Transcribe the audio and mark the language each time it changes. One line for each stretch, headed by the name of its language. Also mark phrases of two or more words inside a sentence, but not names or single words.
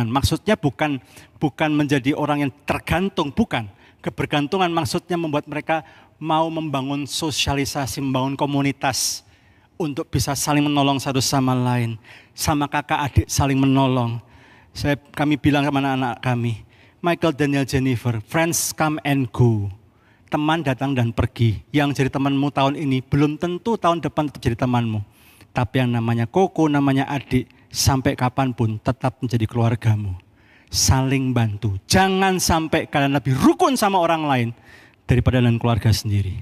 Indonesian: Maksudnya bukan menjadi orang yang tergantung, bukan. Kebergantungan maksudnya membuat mereka mau membangun sosialisasi, membangun komunitas, untuk bisa saling menolong satu sama lain. Sama kakak adik saling menolong. Kami bilang sama anak-anak kami, Michael, Daniel,
English: Jennifer, friends come and go.
Indonesian: Teman datang dan pergi. Yang jadi temanmu tahun ini belum tentu tahun depan tetap jadi temanmu. Tapi yang namanya koko, namanya adik, sampai kapanpun tetap menjadi keluargamu. Saling bantu. Jangan sampai kalian lebih rukun sama orang lain daripada dengan keluarga sendiri.